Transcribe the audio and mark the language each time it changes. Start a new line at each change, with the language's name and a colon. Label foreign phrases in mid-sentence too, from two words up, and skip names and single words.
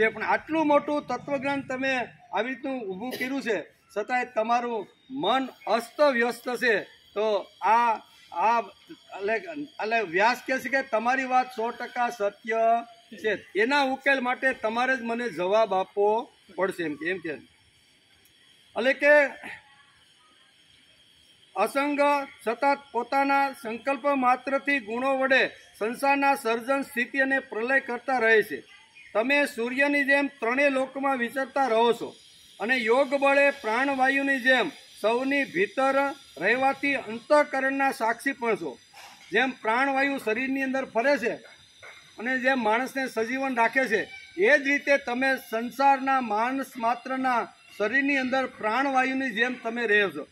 Gujarati: પણ આટલું મોટું તત્વજ્ઞાન તમે આવી રીતનું ઊભું કર્યું છે છતાંય તમારું મન અસ્તવ્યસ્ત છે. તો એટલે વ્યાસ કહે છે કે તમારી વાત 100% સત્ય છે. એના ઉકેલ માટે તમારે જ મને જવાબ આપવો પડશે એમ કે એટલે કે અસંગ સતત પોતાના સંકલ્પ માત્રથી ગુણો વડે સંસારના સર્જન સ્થિતિ અને પ્રલય કરતા રહે છે। તમે સૂર્યની જેમ ત્રણેય લોકમાં વિચરતા રહો છો અને યોગ બળે પ્રાણવાયુની જેમ સૌની ભીતર રહેવાથી અંતઃકરણના સાક્ષી પણ છો। જેમ પ્રાણવાયુ શરીરની અંદર ફરે છે અને જેમ માણસને સજીવન રાખે છે, એ જ રીતે તમે સંસારના માણસ માત્રના શરીરની અંદર પ્રાણવાયુની જેમ તમે રહો છો।